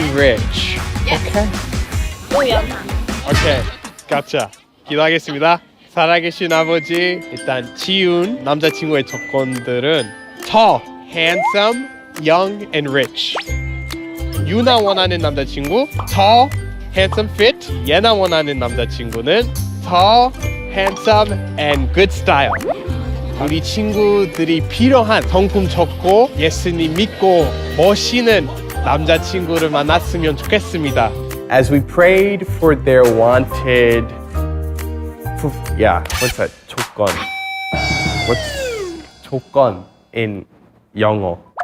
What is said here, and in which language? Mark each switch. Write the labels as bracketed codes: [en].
[en] and rich. Okay. 오케이. gotcha. [ko] 기도하겠습니다. 살아계신 아버지, 일단 지훈 남자친구의 조건들은 [en] tall, handsome, young, and rich. [ko] 유나 원하는 남자친구 [en] tall, handsome, fit. [ko] 얘나 원하는 남자친구는 [en] tall, handsome, and good style. [ko] 우리 친구들이 필요한 성품 좋고 예수님 믿고 멋있는 남자친구를 만났으면 좋겠습니다. [en] As we prayed for their wanted, what's that? [ko] 조건. [en] What's 조건 in 영어?